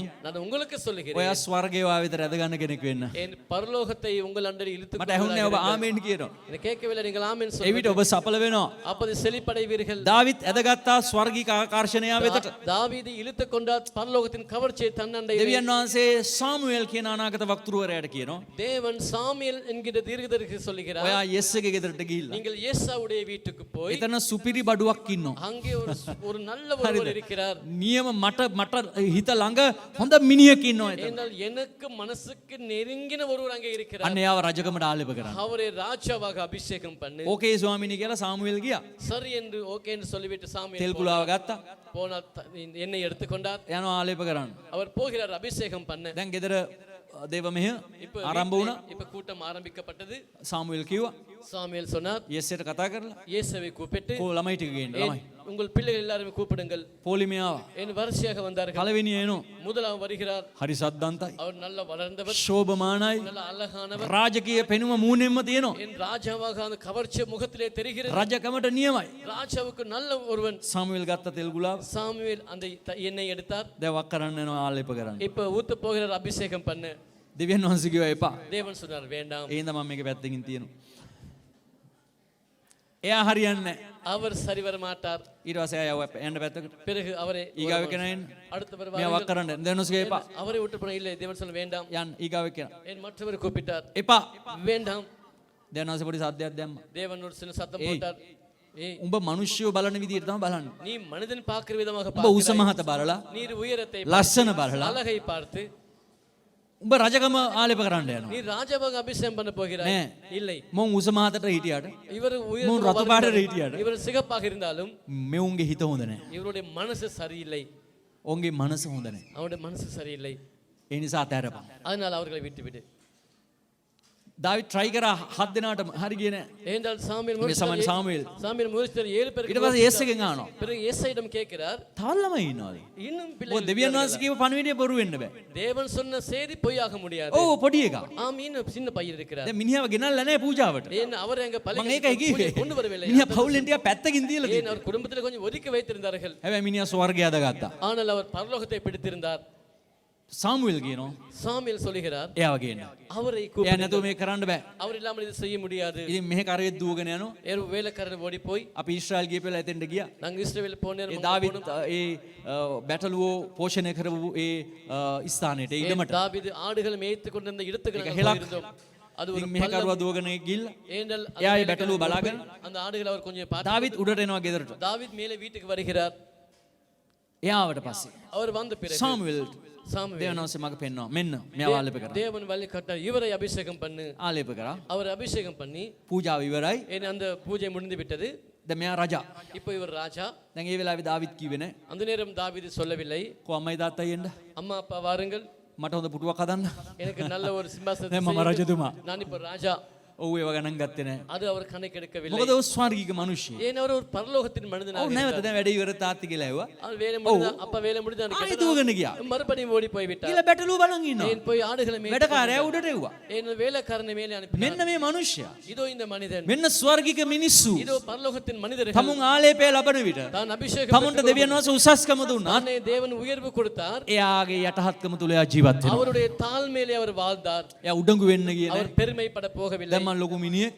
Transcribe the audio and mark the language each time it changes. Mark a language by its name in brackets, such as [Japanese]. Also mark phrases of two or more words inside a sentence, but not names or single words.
[Tamil] நான் உங்களுக்கு சொல்லுகிறேன். [Sinhala] ඔයා ස්වර්ගයේ වාවිතර ඇද ගන්න කෙනෙක් වෙන්න. [Tamil] என் பரலோகத்தை உங்கள் அண்டை இழுத்து [Sinhala] මට ඇහුන්නේ ඔබ ආමේන් කියනවා. [Tamil] எனக்கு கேட்கவில்லை. நீங்கள் ஆமென் [Sinhala] ඒ [Tamil] சொல்லுங்கள். [Sinhala] විට ඔබ සඵල වෙනවා. [Tamil] அப்போது செழிப்படைவீர்கள். [Sinhala] දාවිත් ඇදගත්තා ස්වර්ගික ආකර්ෂණය වෙතට. [Tamil] தாவீது இழுத்து கொண்டார் பரலோகத்தின் கவர்ச்சியை தன்னண்டை. [Sinhala] දෙවියන් වහන්සේ සාමුවෙල් කියන අනාගත වක්තෘවරයාට කියනවා. [Tamil] தேவன் சாமுவேல் என்கிற தீர்க்கதரிசி சொல்லுகிறார். [Sinhala] ඔයා යෙස්ගේ ගෙදරට ගිහිල්ලා. [Tamil] நீங்கள் ஏசாவுடைய வீட்டுக்கு போய் [Sinhala] එතන සුපිරි බඩුවක් ඉන්නවා. [Tamil] அங்கே ஒரு நல்ல ஒருவர் இருக்கிறார். [Sinhala] නියම මට හිත ළඟ හොඳ මිනිහෙක් ඉන්නවා එතන. [Tamil] என்றால் எனக்கு மனசுக்கு நெருங்கின ஒருவர் அங்கே இருக்கிறார். [Sinhala] අන්න එයාව රජකමට ආලේප කරා. [Tamil] அவரை ராஜாவாக அபிஷேகம் பண்ணு. [Sinhala] ඕකේ ස්වාමීනි කියලා සාමුවෙල් ගියා. [Tamil] சரி என்று ஓகே என்று சொல்லிவிட்டு சாமுவேல் [Sinhala] තෙල් කුලාව ගත්තා. [Tamil] போனார். எண்ணெய் எடுத்துக்கொண்டார். [Sinhala] යනවා ආලේප කරන්න. [Tamil] அவர் போகிறார் அபிஷேகம் பண்ண. [Sinhala] දැන් ගෙදර දේව මෙහෙ ආරම්භ වුණා. [Tamil] இப்ப கூட்டம் ஆரம்பிக்கப்பட்டது. [Sinhala] සාමුවෙල් කිව්වා [Tamil] சாமுவேல் சொன்னார் [Sinhala] යෙස්සට කතා කරලා [Tamil] இயேசுவை கூப்பிட்டு [Sinhala] කෝ ළමයි ටික ගේන්න ළමයි. [Tamil] உங்கள் பிள்ளைகள் எல்லாரும் கூப்பிடுங்கள். [Sinhala] පොලිමියාව [Tamil] என் வரிசையாக வந்தார்கள். [Sinhala] පළවෙනි එනෝ [Tamil] முதலாம் வருகிறார். [Sinhala] හරි සද්දන්තයි [Tamil] அவர் நல்ல வளர்ந்தவர், [Sinhala] ශෝභමානයි [Tamil] நல்ல அழகானவர், [Sinhala] රාජකීය පෙනුම මූණෙන්ම තියෙනවා [Tamil] என் ராஜாவாக அந்த கவர்ச்சி முகத்திலே தெரிகிறது. [Sinhala] රජකමට නියමයි [Tamil] ராஜாவுக்கு நல்ல ஒருவன். [Sinhala] සාමුවෙල් ගත්ත තෙල් ගුලාව [Tamil] சாமுவேல் அந்த எண்ணெய் எடுத்தார். [Sinhala] දැන් වක් කරන්න යනවා ආලේප කරන්න [Tamil] இப்ப ஊத்த போகிறார், அபிஷேகம் பண்ண. [Sinhala] දෙවියන් වහන්සේ කිව්වා එපා [Tamil] தேவன் சொன்னார் வேண்டாம். [Sinhala] ඒ හින්දා මම මේක පැත්තකින් තියෙනවා එයා හරියන්නේ නැහැ [Tamil] அவர் சரி வர மாட்டார். [Sinhala] ඊට පස්සේ ආයෙ යන්න පැත්තකට [Tamil] பிறகு அவரை [Sinhala] ඊගාව කෙනා [Tamil] அடுத்தவர் [Sinhala] මෙයා වක් කරන්න දෙවියන් වහන්සේ එපා [Tamil] அவரை விட்டு போன இல்லை. தேவன் சொல்ல வேண்டாம். [Sinhala] යන්න ඊගාව කෙනා [Tamil] என் மற்றவர் கூப்பிட்டார். [Sinhala] එපා [Tamil] வேண்டாம். [Sinhala] දෙවියන් වහන්සේ පොඩි සද්දයක් දැම්මා [Tamil] தேவன் ஒரு சின்ன சத்தம் போட்டார். ஏய், [Sinhala] උඹ මිනිස්සුયો බලන විදියට තමයි බලන්නේ [Tamil] நீ மனிதன் பார்க்கிற விதமாக [Sinhala] උඹ උස [Tamil] பார்க்கிறாய். [Sinhala] මහත බලලා [Tamil] நீர் உயரத்தை [Sinhala] ලස්සන බලලා [Tamil] அழகை பார்த்து [Sinhala] උඹ රජකම ආලේප කරන්න යනවා [Tamil] நீ ராஜாவாக அபிஷேகம் பண்ண போகிறாய். [Sinhala] නෑ. [Tamil] இல்லை, [Sinhala] මොන් උස මහතට හිටියට [Tamil] இவர் [Sinhala] මොන් රතු පාටට හිටියට [Tamil] இவர் சிகப்பாக இருந்தாலும் [Sinhala] මෙවුන්ගේ හිත හොඳ නැහැ [Tamil] இவருடைய மனசு சரியில்லை. [Sinhala] ඔවුන්ගේ මනස හොඳ නැහැ [Tamil] அவருடைய மனசு சரியில்லை. [Sinhala] ඒ නිසා අතහැරපන් [Tamil] அதனால் அவர்களை விட்டுவிடு. [Sinhala] දාවිත් try කරා 7 දෙනාට හරි ගියේ නැහැ [Tamil] ஏனென்றால் சாமுவேல் [Sinhala] මේ සමන් සාමුවෙල් [Tamil] சாமுவேல் முயற்சித்தார் 7 பேருக்கு. [Sinhala] ඊට පස්සේ යේස් එකෙන් අහනවා [Tamil] பிறகு ஏசாயிடம் கேட்கிறார், [Sinhala] තවත් ළමයි ඉන්නවද [Tamil] இன்னும் [Sinhala] ඔය [Tamil] பிள்ளைகள் [Sinhala] දෙවියන් වහන්සේ කියව පණිවිඩය බොරු වෙන්න බෑ [Tamil] தேவன் சொன்ன செய்தி பொய்யாக முடியாது. [Sinhala] ඔව් පොඩි එකා [Tamil] ஆம், இன்னும் சின்ன பையன் இருக்கிறார். [Sinhala] දැන් මිනිහව ගෙනල්ලා නැහැ පූජාවට [Tamil] ஏன் அவர் எங்க [Sinhala] මම ඒකයි කිව්වේ [Tamil] பள்ளி கொண்டு வரவில்லை. [Sinhala] මිනිහා පවුලෙන් ටිකක් පැත්තකින් තියලා [Tamil] ஏன் [Sinhala] තියෙනවා [Tamil] அவர் குடும்பத்தில் கொஞ்சம் ஒதுக்கி வைத்திருந்தார்கள். [Sinhala] හැබැයි මිනිහා ස්වර්ගය අදගත්තා [Tamil] ஆனால் அவர் பரலோகத்தை பிடித்திருந்தார். [Sinhala] සාමුවෙල් කියනවා [Tamil] சாமுவேல் சொல்லுகிறார், [Sinhala] එයාව ගේන්න [Tamil] அவரை [Sinhala] එයා [Tamil] கூப்பிடுங்கள். [Sinhala] නැතුව මේක කරන්න බෑ [Tamil] அவர் இல்லாமல் இது செய்ய முடியாது. [Sinhala] ඉතින් මෙහෙ කරේ දුවගෙන යනවා [Tamil] ஏறு வேலைக்காரர் ஓடி போய் [Sinhala] අපි ඊශ්‍රායල් ගිය පෙළ එතෙන්ට ගියා [Tamil] நாங்கள் இஸ்ரவேல் போன [Sinhala] ඒ [Tamil] நேரம் [Sinhala] දාවිත් ඒ බැටළුවෝ පෝෂණය කරපු ඒ ස්ථානයට ඒ ඉඩමට [Tamil] தாவீது ஆடுகளை மேய்த்து கொண்டிருந்த இடத்துக்கு நாங்கள் [Sinhala] හෙලක්. [Tamil] போயிருந்தோம். அது ஒரு [Sinhala] ඉතින් මෙහෙ කරුවා දුවගෙන ගිහිල්ලා [Tamil] ஏனென்றால் அந்த [Sinhala] එයා ඒ [Tamil] வேலைக்காரர் [Sinhala] බැටළුව බලාගෙන [Tamil] அந்த ஆடுகளை அவர் கொஞ்சம் பார்த்து [Sinhala] දාවිත් උඩට එනවා ගෙදරට [Tamil] தாவீது மேலே வீட்டுக்கு வருகிறார். [Sinhala] එයාවට පස්සේ [Tamil] அவர் வந்த பிறகு [Sinhala] සාමුවෙල් [Tamil] சாமுவேல் [Sinhala] දෙවියන් වහන්සේ මග පෙන්වනවා මෙන්න මෙයාව ආලේප කරා [Tamil] தேவன் வழி கட்டார், இவரை அபிஷேகம் பண்ணு. [Sinhala] ආලේප කරා [Tamil] அவர் அபிஷேகம் பண்ணி [Sinhala] පූජාව ඉවරයි [Tamil] ஏன் அந்த பூஜை முடிந்து விட்டது. [Sinhala] දැන් මෙයා රජා [Tamil] இப்போ இவர் ராஜா. [Sinhala] දැන් ඒ වෙලාවේ දාවිත් කිව්වේ නෑ [Tamil] அந்த நேரம் தாவீது சொல்லவில்லை, [Sinhala] කො අම්මයි තාත්තයි එන්න [Tamil] அம்மா அப்பா வாருங்கள், [Sinhala] මට හොඳ පුටුවක් හදන්න [Tamil] எனக்கு நல்ல ஒரு சிம்மாசனத்தை [Sinhala] දැන් මම [Tamil] செய்யுங்கள். [Sinhala] රජතුමා [Tamil] நான் இப்போ ராஜா. [Sinhala] ඔව් ඒව ගණන් ගත්තේ නෑ [Tamil] அது அவர் கணக்கெடுக்கவில்லை. [Sinhala] මොකද ඔය ස්වර්ගික මිනිස්සු [Tamil] ஏன் அவர் ஒரு பரலோகத்தின் மனிதனாக [Sinhala] ඔව් නැවත [Tamil] இருந்தார். [Sinhala] දැන් වැඩ ඉවර තාත්ති කියලා ඇහුවා [Tamil] அவர் வேலை முடிந்தா அப்பா வேலை முடிந்தா [Sinhala] ආයෙ දුවගෙන ගියා [Tamil] மறுபடியும் ஓடி போய் விட்டார். [Sinhala] කියලා බැටළුව බලන් ඉන්නවා [Tamil] ஏன் போய் ஆடுகளை மேய்த்து [Sinhala] වැඩකාරයා උඩට එව්වා [Tamil] ஏன் வேலைக்காரனை மேலே அனுப்பினார். [Sinhala] මෙන්න මේ මිනිස්සයා [Tamil] இதோ இந்த மனிதன், [Sinhala] මෙන්න ස්වර්ගික මිනිස්සු [Tamil] இதோ பரலோகத்தின் மனிதர்கள் [Sinhala] තමුන් ආලේපය ලබන විට [Tamil] தான் அபிஷேகம் [Sinhala] තමුන්ට දෙවියන් වහන්සේ උසස්කම දුන්නා [Tamil] தானே தேவன் உயர்வு கொடுத்தார். [Sinhala] එයාගේ යටහත්කම තුල එයා ජීවත් වෙනවා [Tamil] அவருடைய தாழ்மையிலே அவர் வாழ்ந்தார். [Sinhala] එයා උඩඟු වෙන්න ගියේ [Tamil] அவர் [Sinhala] නෑ [Tamil] பெருமைப்பட போகவில்லை. [Sinhala] දැන් මම ලොකු මිනිහෙක්